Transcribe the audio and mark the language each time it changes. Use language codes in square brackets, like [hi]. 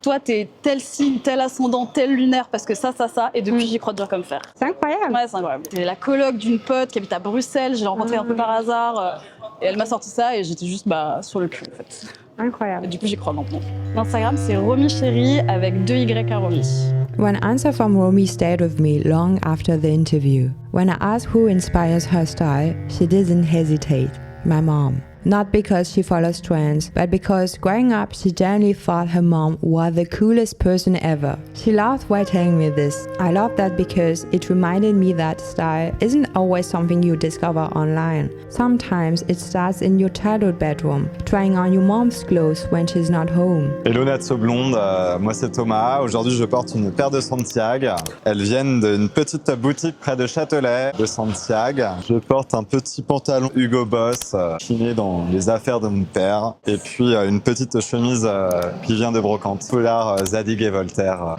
[fr] Toi t'es tel signe, tel ascendant, tel lunaire parce que ça et depuis j'y crois dur comme fer. C'est incroyable. Ouais, c'est incroyable. C'est la coloc d'une pote qui habite à Bruxelles, je l'ai rencontrée un peu par hasard et elle m'a sorti ça et j'étais juste sur le cul en fait. Incroyable. Et du coup j'y crois maintenant. Instagram c'est Romy Chérie avec 2 Y à Romy. [en] One answer from Romy stayed with me long after the interview. When I asked who inspires her style, she didn't hesitate. My mom. Not because she follows trends, but because growing up she generally thought her mom was the coolest person ever. She laughed while telling me this. I love that because it reminded me that style isn't always something you discover online. Sometimes it starts in your childhood bedroom, trying on your mom's clothes when she's not home. [fr] Hello Natso Blonde, moi c'est Thomas. Aujourd'hui je porte une paire de Santiago. Elles viennent d'une petite boutique près de Châtelet, de Santiago. Je porte un petit pantalon Hugo Boss, chiné dans les affaires de mon père. Et puis une petite chemise qui vient de brocante. Foulard Zadig et Voltaire.